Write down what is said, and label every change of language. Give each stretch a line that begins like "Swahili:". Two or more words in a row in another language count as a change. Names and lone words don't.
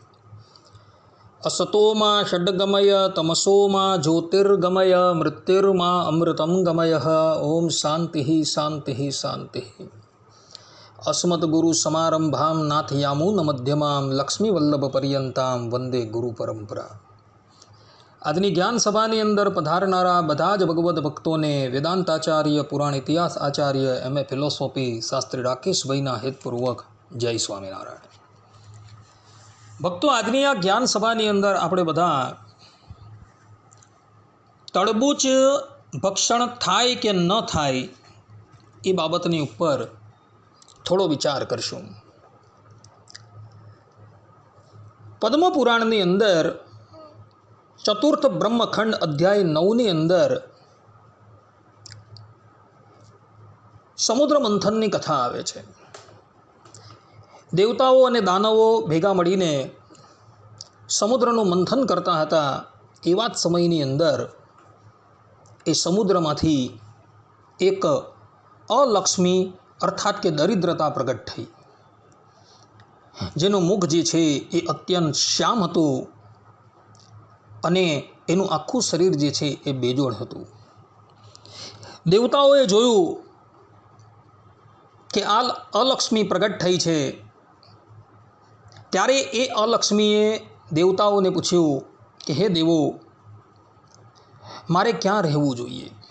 Sanskrit: असतो मा षड्गमय तमसो मा ज्योतिर्गमय मृत्युर्मा अमृतं गमय। ओम शांति शांति शांति। अस्मद्गुरुसमारंभां नाथयामुनमध्यमां लक्ष्मीवल्लभपर्यन्तां वंदे गुरुपरंपरा।
Gujarati: આજની જ્ઞાન સભાની અંદર પધારનારા બધા જ ભગવદ્ ભક્તોને વેદાંતાચાર્ય પુરાણ ઇતિહાસ આચાર્ય MA ફિલોસોફી શાસ્ત્રી રાકેશભાઈના હેતપૂર્વક જય સ્વામિનારાયણ। ભક્તો, આજની આ જ્ઞાન સભાની અંદર આપણે બધા તડબૂચ ભક્ષણ થાય કે ન થાય એ બાબતની ઉપર થોડો વિચાર કરશું। પદ્મપુરાણની અંદર ચતુર્થ બ્રહ્મખંડ અધ્યાય 9 અંદર સમુદ્ર મંથન કી કથા આવે છે। દેવતાઓં ઔર દાનવોં ભેગા મળીને સમુદ્રનુ મંથન કરતા હતા। એવા જ સમયની અંદર એ સમુદ્રમાંથી એક અલક્ષ્મી અર્થાત કે દરિદ્રતા પ્રગટ થઈ, જેનુ મુખ જે છે એ અત્યંત શ્યામ હતું અને એનુ આખૂ શરીર જે છે એ બેજોડ હતું। દેવતાઓએ જોયું કે આ અલક્ષ્મી પ્રગટ થઈ છે, ત્યારે એ અલક્ષ્મીએ દેવતાઓને પૂછ્યું કિ હે દેવો, મારે ક્યાં રહેવું જોઈએ?